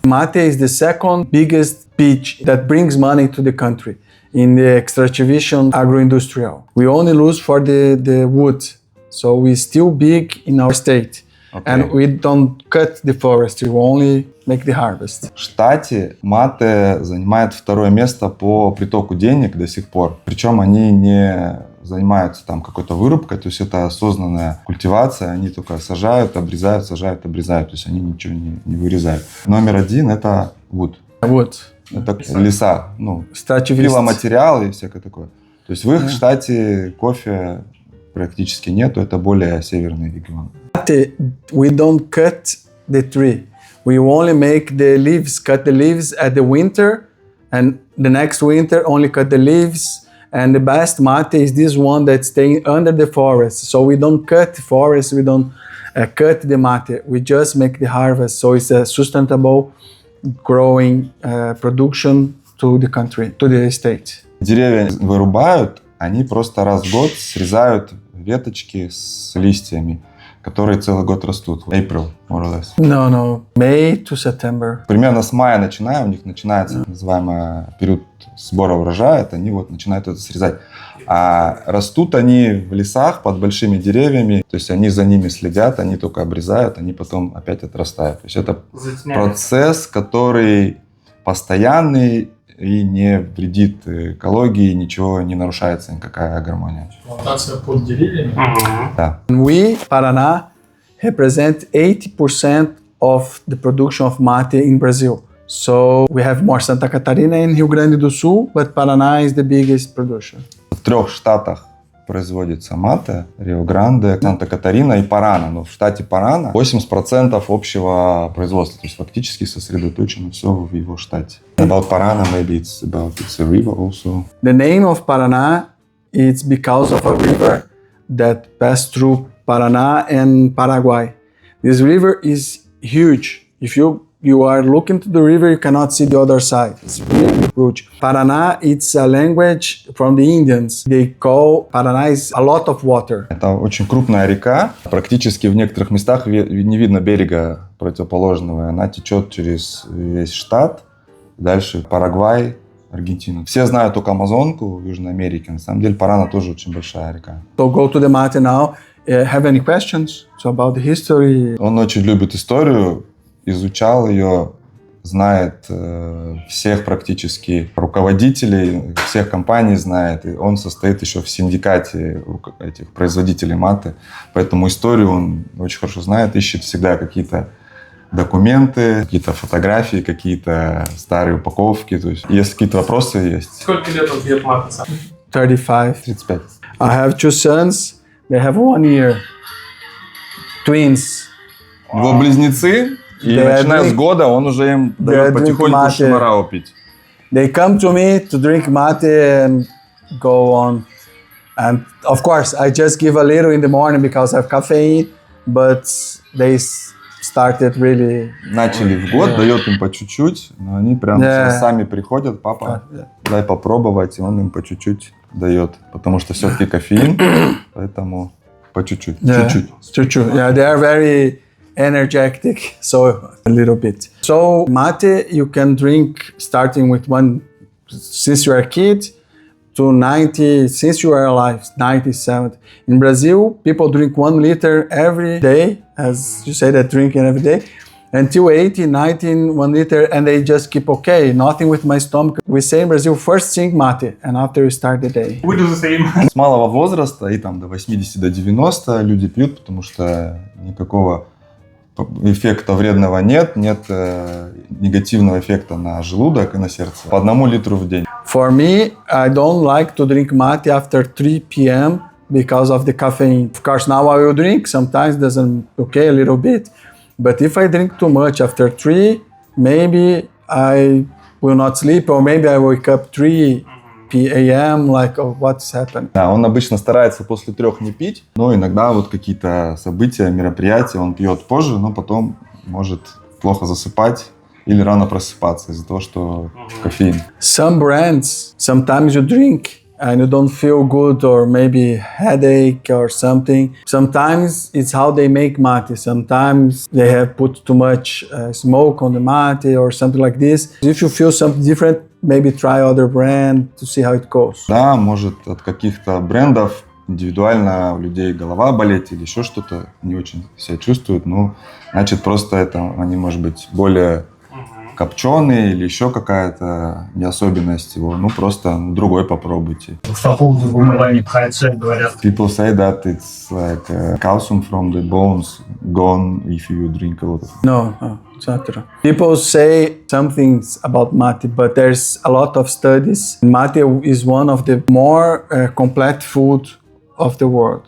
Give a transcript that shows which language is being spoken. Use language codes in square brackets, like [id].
[en] Mate is the second biggest pitch that brings money to the country in the extractivation agro-industrial. We only lose for the wood, so we're still big in our state. Okay. And we don't cut the forest, we only make the harvest. [ru] В штате Мате занимает второе место по притоку денег до сих пор. Причем они не занимаются там какой-то вырубкой, то есть это осознанная культивация, они только сажают, обрезают, сажают, обрезают, то есть они ничего не вырезают. Номер один — это wood. [en] Wood. [ru] Это леса, пиломатериалы и всякое такое. То есть в их штате кофе практически нету, это более северный регион. [en] We don't cut the tree. We only make the leaves, cut the leaves at the winter, and the next winter only cut the leaves. And the best mate is this one that's staying under the forest. So we don't cut the forest, we don't cut the mate. We just make the harvest. So it's a sustainable growing production to the country, to the state. [ru] Деревья вырубают, они просто раз в год срезают веточки с листьями, которые целый год растут. [en] April, more or less. No. May to September. [ru] Примерно с мая начиная, у них начинается так называемый период сбора урожая, они вот начинают это срезать. А растут они в лесах под большими деревьями, то есть они за ними следят, они только обрезают, они потом опять отрастают. То есть это процесс, который постоянный и не вредит экологии, ничего не нарушается, никакая гармония. Плантация под деревьями. Да. [en] We, Paraná, represent 80% of the production of mate in Brazil. So we have more Santa Catarina and Rio Grande do Sul, but Paraná is the biggest producer. [ru] В 3 штатах производится мате: Рио-Гранде, Санта-Катарина и Парана. Но в штате Парана 80% общего производства. То есть фактически сосредоточено все в его штате. [en] About Parana, maybe it's a river also. The name of Paraná is because of a river that passed through Paraná and Paraguay. This river is huge. If you are looking to the river, you cannot see the other side. It's really huge. Paraná, it's a language from the Indians. They call Paraná is a lot of water. [ru] Это очень крупная река. Практически в некоторых местах не видно берега противоположного. Она течет через весь штат. Дальше Парагвай, Аргентина. Все знают только Амазонку в Южной Америке. На самом деле Парана тоже очень большая река. [en] So go to the Mate now. Have any questions about the history? [ru] Он очень любит историю. Изучал ее, знает всех практически руководителей, всех компаний знает. И он состоит еще в синдикате этих производителей мате. Поэтому историю он очень хорошо знает, ищет всегда какие-то документы, какие-то фотографии, какие-то старые упаковки. То есть, если какие-то вопросы есть. Сколько лет он пьет мате? 35. 35. [en] I have 2 sons. They have 1 year. Twins. [ru] Его близнецы. И начиная с года он уже им дает потихоньку Chimarrão пить. [en] They come to me to drink mate and go on. And of course, I just give a little in the morning because I have caffeine, but they started really... [ru] Начали в год, дает им по чуть-чуть, но они прям сами приходят, папа, дай попробовать, и он им по чуть-чуть дает, потому что все-таки кофеин, поэтому по чуть-чуть, чуть-чуть. [en] Yeah, they are very energetic, so a little bit. So mate you can drink starting with one, since you are a kid, to 90, since you are alive, 97. In Brazil, people drink 1 liter every day, as you say, that drinking every day, until 80, 90, 1 liter, and they just keep okay, nothing with my stomach. We say in Brazil, first drink mate, and after you start the day. We do the same. [ru] С малого возраста и там до 80, до 90 люди пьют, потому что никакого эффекта вредного нет негативного эффекта на желудок и на сердце. По 1 литру в день. [en] For me, I don't like to drink mate after 3 p.m. because of the caffeine. Of course, now I will drink, sometimes doesn't, okay, a little bit. But if I drink too much after 3, maybe I will not sleep, or maybe I wake up 3 p.m. like, oh, what's happened? [ru] Да, он обычно старается после 3 не пить, но иногда вот какие-то события, мероприятия он пьет позже, но потом может плохо засыпать или рано просыпаться из-за того, что кофеин. [en] Some brands, sometimes you drink and you don't feel good, or maybe headache or something. Sometimes it's how they make mate. Sometimes they have put too much smoke on the mate or something like this. If you feel something different, maybe try other brand to see how it goes. [ru] Да, может от каких-то брендов индивидуально у людей голова болеть или еще что-то, не очень себя чувствуют, ну, значит, просто это они, может быть, более копченые или еще какая-то не особенность его, ну, просто другой попробуйте. По поводу вымывания кальция говорят. [en] People say that it's like calcium from the bones gone if you drink a lot of it. No, it's not true. People say some things about mate, but there's a lot of studies. Mate is one of the more complete food of the world.